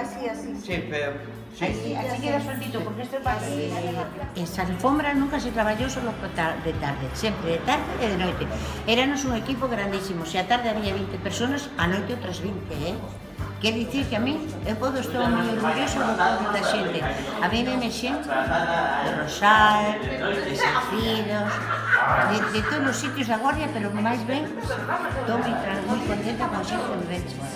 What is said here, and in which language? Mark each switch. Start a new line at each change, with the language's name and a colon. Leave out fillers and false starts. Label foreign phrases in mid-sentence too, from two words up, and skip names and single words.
Spanish: Así. Sí, pero... Sí. Así queda sueltito, porque esto es fácil.
Galician: Esa alfombra nunca se traballou solo de tarde, sempre de tarde e de noite. Éranos un equipo grandísimo, se a tarde había 20 personas, a noite outras 20, Quer dicir que a mí, eu podo estar moi orgulloso do povo da xente. A mí veme xente de Rosal, de Salcidos, de todos os sitios da Guardia, pero máis ben, estou moi contenta con xente de Becho.